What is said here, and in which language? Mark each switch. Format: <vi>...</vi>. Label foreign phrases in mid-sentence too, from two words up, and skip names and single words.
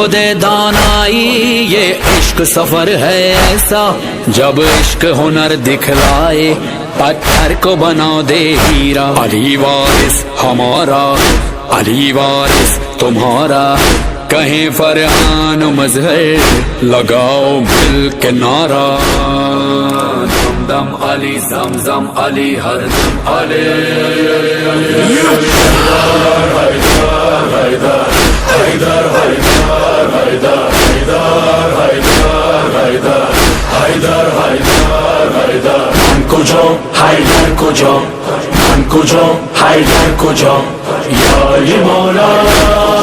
<ur>دے دانائی یہ عشق سفر ہے ایسا جب عشق ہنر دکھلائے پتھر کو بنا دے ہیرا علی وارث ہمارا علی وارث تمہارا کہیں فرحان و مظہر لگاؤ مل کے نعرہ دم دم علی زمزم علی ہر دم علی</ur> <fa>من کجا حیدر کجا من کجا حیدر کجا یا علی مولا</fa>